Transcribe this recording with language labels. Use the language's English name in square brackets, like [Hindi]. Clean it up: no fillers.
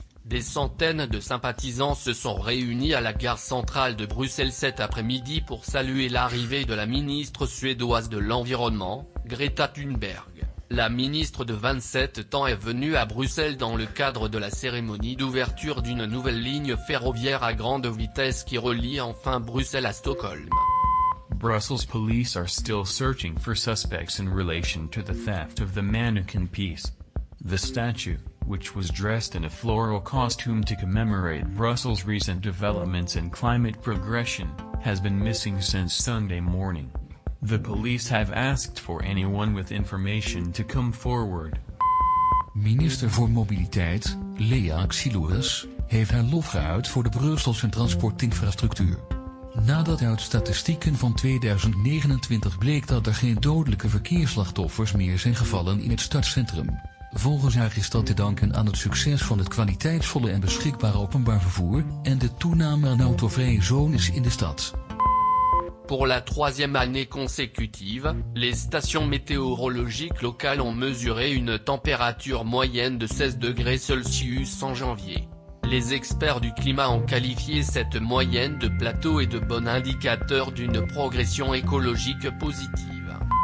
[French] Des centaines de sympathisants se sont réunis à la gare centrale de Bruxelles cet après-midi pour saluer l'arrivée de la ministre suédoise de l'Environnement, Greta Thunberg. La ministre de 27 ans est venue à Bruxelles dans le cadre de la cérémonie d'ouverture d'une nouvelle ligne ferroviaire à grande vitesse qui relie enfin Bruxelles à Stockholm. [English] Brussels police are still searching for suspects in relation to the theft of the mannequin piece. The statue, which was dressed in a floral costume to commemorate Brussels' recent developments in climate progression, has been missing since Sunday morning. The police have asked for anyone with information to come forward. [Dutch] Minister voor Mobiliteit, Lea Xylouris, heeft haar lof geuit voor de Brusselse transportinfrastructuur. Nadat uit statistieken van 2029 bleek dat er geen dodelijke verkeersslachtoffers meer zijn gevallen in het stadscentrum. Volgens haar is dat te danken aan het succes van het kwaliteitsvolle en beschikbare openbaar vervoer en de toename aan autovrije zones in de stad. [French] Pour la troisième année consécutive, les stations météorologiques locales ont mesuré une température moyenne de 16 degrés Celsius en janvier. Les experts du climat ont qualifié cette moyenne de plateau et de bon indicateur d'une progression écologique positive.